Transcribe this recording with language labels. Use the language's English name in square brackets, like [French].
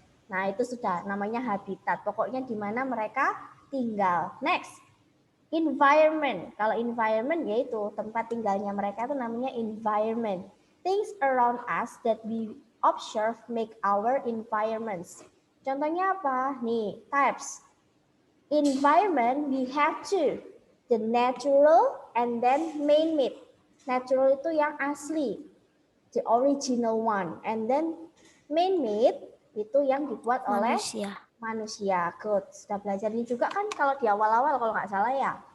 [Indonesian] Nah, itu sudah namanya habitat. Pokoknya di mana mereka tinggal. Next. Environment. Kalau environment yaitu tempat tinggalnya mereka itu namanya environment. [English] Things around us that we observe make our environments. [Indonesian] Contohnya apa? [English] Nih, types. Environment we have two. The natural and then man-made. [Indonesian] Natural itu yang asli. [English] The original one. And then man-made [Indonesian] itu yang dibuat oleh manusia. [English] Good. [Indonesian] Sudah belajar ini juga kan kalau di awal-awal kalau nggak salah ya.